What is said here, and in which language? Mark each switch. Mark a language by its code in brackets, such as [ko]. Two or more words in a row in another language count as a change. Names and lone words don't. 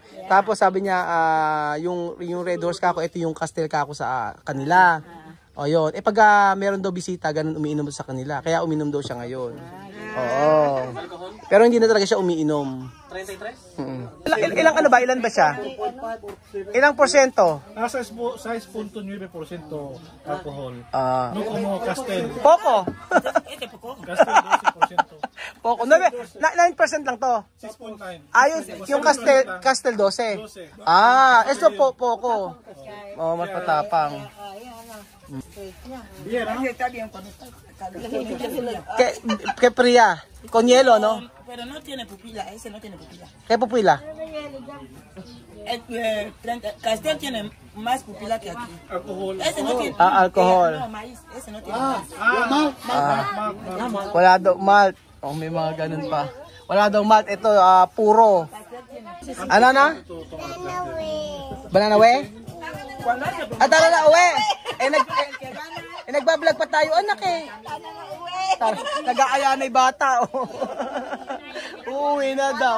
[tl] Tapos sabi niya, yung Red Horse kako, ito yung Castel kako sa kanila. O yun. Pag meron daw bisita, ganun umiinom sa kanila. Kaya uminom daw siya ngayon. Oo. Pero hindi na talaga siya umiinom. 33? Ilang ano ba? Ilan ba siya? Ilang porsyento? Nasa 6.9% alcohol. [es] No como Castel. Poco. Castel 12%. [tl] Poco. 9% lang to. 6.9. Yung Castel 12. Ito Poco. Oh, mas patapang. [es] Que Priya. Con hielo, ¿no? Pero no tiene pupila, ese no tiene pupila. ¿Qué pupila? Castel tiene más pupila que aquí. Alcohol. Ese no tiene. Alcohol. No, maíz, ese no tiene maíz. [tl] Wala daw malt. Oh, may mga ganun pa. Wala daw malt. Ito, puro. Ano na? Banana we? Tara na uwi. Nagbablog pa tayo, anak eh. Nag-aaya na yung bata. Uwi na daw.